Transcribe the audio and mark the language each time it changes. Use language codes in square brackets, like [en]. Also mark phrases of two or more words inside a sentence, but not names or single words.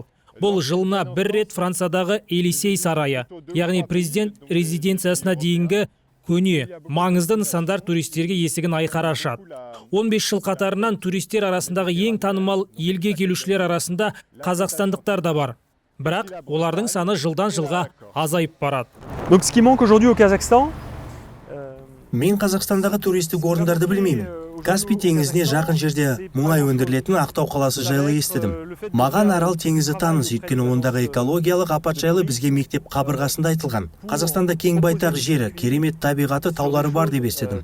[kk] Бұл жылына бір рет Франциядағы Елисей сарайы, яғни президент резиденциясына дейінгі көне, маңызды нысандар туристерге есігін айқара ашады. 15 жыл қатарынан туристер арасындағы ең танымал елге келушілер арасында қазақстандықтар да бар. Бірақ олардың саны жылдан жылға азайып барады. [fr] Donc ce qui manque aujourd'hui au Kazakhstan, [kk] Мен Қазақстандағы туристік орындарды білмеймін. Каспий теңізіне жақын жерде мұнай өндірілетін Ақтау қаласы жайлы естідім. Маған Арал теңізі таныс, өйткені ондағы экологиялық апат жайлы бізге мектеп қабырғасында айтылған. Қазақстанда кең байтақ жері, керемет табиғаты, таулары бар деп естідім.